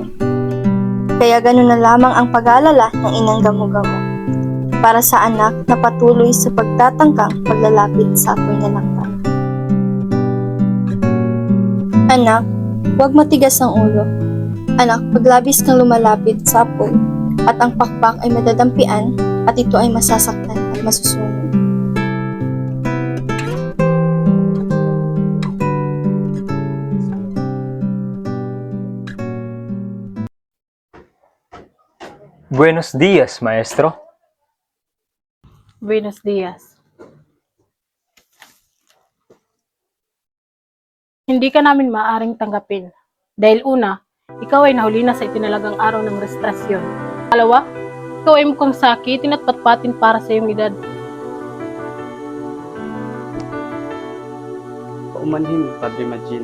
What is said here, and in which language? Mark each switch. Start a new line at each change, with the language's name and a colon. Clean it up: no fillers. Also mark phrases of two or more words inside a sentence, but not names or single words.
Filipino: Kaya ganun na lamang ang pag-aalala ng inang gamo-gamo para sa anak na patuloy sa pagtatangkang paglalapit sa apoy na lakpan. Anak, huwag matigas ang ulo. Anak, paglabis kang lumalapit sa apoy at ang pakpak ay madadampian at ito ay masasaktan at masusunod.
Spanish: Buenos dias, maestro. Buenos dias.
Filipino: Hindi ka namin maaaring tanggapin. Dahil una, ikaw ay nahuli na sa itinalagang araw ng registrasyon. Pangalawa, ikaw ay mukhang sakitin at patpatin para sa iyong edad. Paumanhin, Padre Magin.